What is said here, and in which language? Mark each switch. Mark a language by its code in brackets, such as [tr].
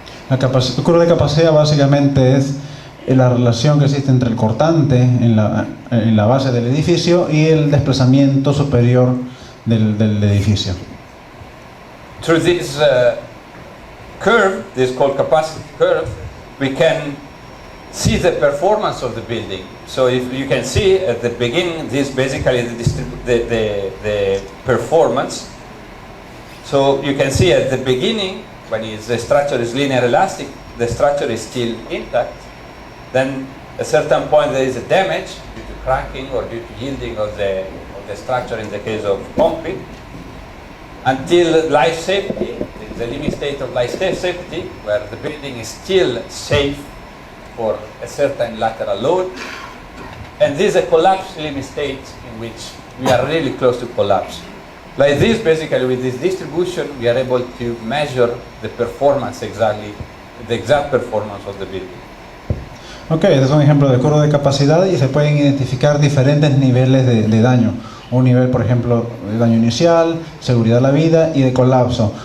[es] La curva de capacidad básicamente es la relación que existe entre el cortante en la base del edificio y el desplazamiento superior del edificio. [en] Through this curve, this is called capacity curve, we can see the performance of the building. So if you can see at the beginning, this is basically the performance. So you can see at the beginning, when the structure is linear elastic, the structure is still intact. Then at a certain point there is a damage due to cracking or due to yielding of the structure in the case of concrete. Until life safety, the limit state of life safety, where the building is still safe for a certain lateral load. And this is a collapse limit state in which we are really close to collapse. Like this, basically, with this distribution, we are able to measure the performance the exact performance of the building. [es] Ok, este es un ejemplo de curva de capacidad y se pueden identificar diferentes niveles de daño. un nivel, por ejemplo, de daño inicial, seguridad de la vida y de colapso.